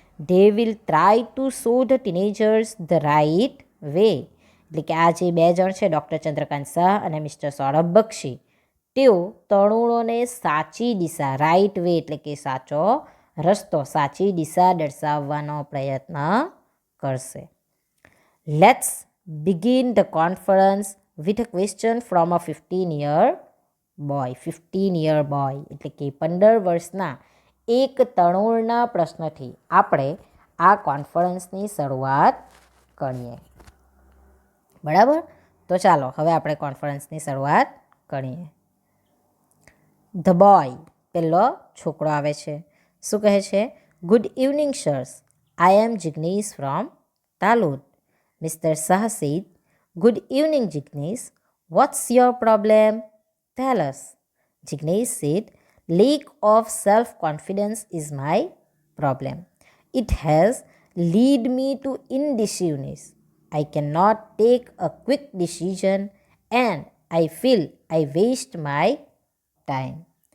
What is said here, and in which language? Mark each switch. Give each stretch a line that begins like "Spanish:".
English: They will try to show the teenagers the right way.
Gujarati: એટલે કે આ જે બે જણ છે, ડૉક્ટર ચંદ્રકાંત શાહ અને મિસ્ટર સૌરભ બક્ષી, તેઓ તરુણોને સાચી દિશા,
English: right way
Gujarati: એટલે કે સાચો રસ્તો, સાચી દિશા દર્શાવવાનો પ્રયત્ન કરશે.
English: Let's begin the conference with a question from a 15-year boy. 15-year boy
Gujarati: એટલે કે 15 વર્ષના એક તરુણના પ્રશ્નથી આપણે આ કોન્ફરન્સની શરૂઆત કરીએ. બરાબર? તો ચાલો હવે આપણે કોન્ફરન્સની શરૂઆત કરીએ.
English: the boy,
Gujarati: પહેલો છોકરો આવે છે. શું કહે છે?
English: Good evening sirs, I am Jignesh from Talod. Mister Shah said, good evening Jignesh, what's your problem? Tell us. Jignesh said, lack of self-confidence is my problem. It has led me to indecisiveness. I cannot take a quick decision and I feel I waste my time.